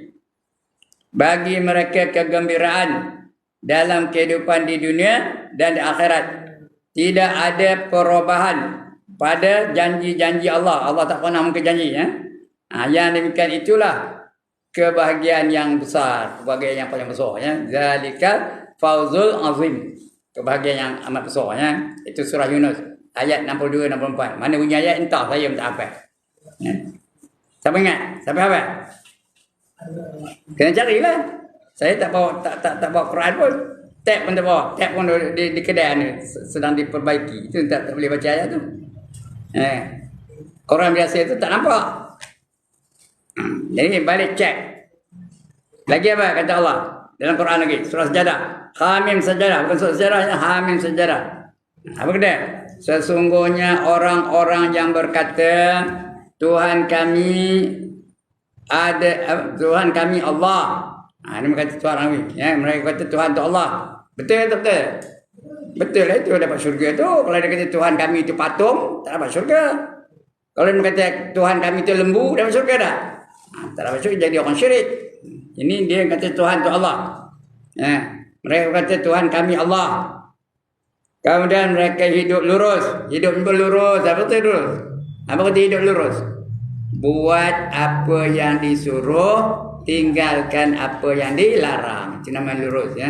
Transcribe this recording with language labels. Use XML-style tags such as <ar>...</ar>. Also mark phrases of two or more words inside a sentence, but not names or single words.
<ms>Bagi mereka kegembiraan dalam kehidupan di dunia dan di akhirat. Tidak ada perubahan pada janji-janji Allah. Allah tak pernah mungkin janji, ya. Yang demikian itulah kebahagiaan yang besar, kebahagiaan yang paling besar, ya.</ms> <ar>ذلك الفوز العظيم.</ar> <ms>Kebahagiaan yang amat besar, ya. Itu surah Yunus ayat 62 64. Mana bunyi ayat entah, saya tak hafal. Ya. Siapa ingat? Siapa hafal? Kena carilah. Saya tak bawa Quran pun. Tab pun tak bawa. Tab pun di kedai ni sedang diperbaiki. Itu tak boleh baca ayat tu. Orang biasa tu tak nampak. Jadi balik cek. Lagi apa kata Allah dalam Quran lagi? Surah Sajadah. Hamim Sajadah. Bukan surah Sajadah, Hamim Sajadah. Apa kata? Sesungguhnya orang-orang yang berkata Tuhan kami Tuhan kami Allah. Ini berkata Tuhan kami. Ya, mereka kata Tuhan itu Allah. Betul tak betul? Betul lah itu dapat syurga tu. Kalau dia kata Tuhan kami itu patung, tak dapat syurga. Kalau dia kata Tuhan kami itu lembu, dapat syurga tak? Tak dapat syurga, jadi orang syirik. Ini dia kata Tuhan itu Allah. Ya, mereka kata Tuhan kami Allah. Kemudian mereka hidup lurus. Hidup lurus. Apa itu lurus? Apa kata hidup lurus? Buat apa yang disuruh, tinggalkan apa yang dilarang. Itu nama lurus ya.</ms>